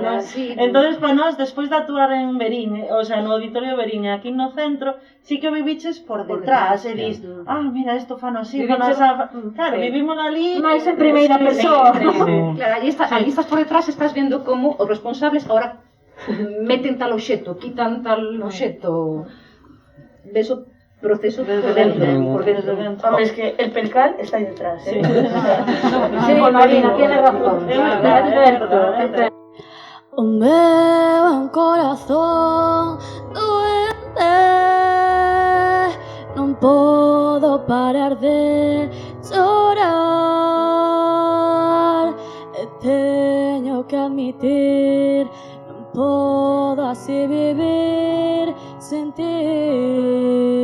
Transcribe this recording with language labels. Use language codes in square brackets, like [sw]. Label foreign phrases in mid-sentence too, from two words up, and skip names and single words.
[gl] Entonces, para nós, despois de actuar en Verín, [es] o sea, [gl] no auditorio de Verín, aquí no centro, sí que o viviches por detrás, e dis, mira, isto fano así, fano así. Claro, vivimos ali... máis en primeira persoa. Claro, ali estás por detrás, estás vendo como os responsables ahora meten tal obxeto, quitan tal obxeto. Ves o proceso por dentro. [es] Hombre, es que el percal está ahí detrás, ¿eh? Sí, Marina, tienes razón. [gl] Es certo. O meu corazón doente, non podo parar de chorar, e teño que admitir, non podo así vivir sen ti.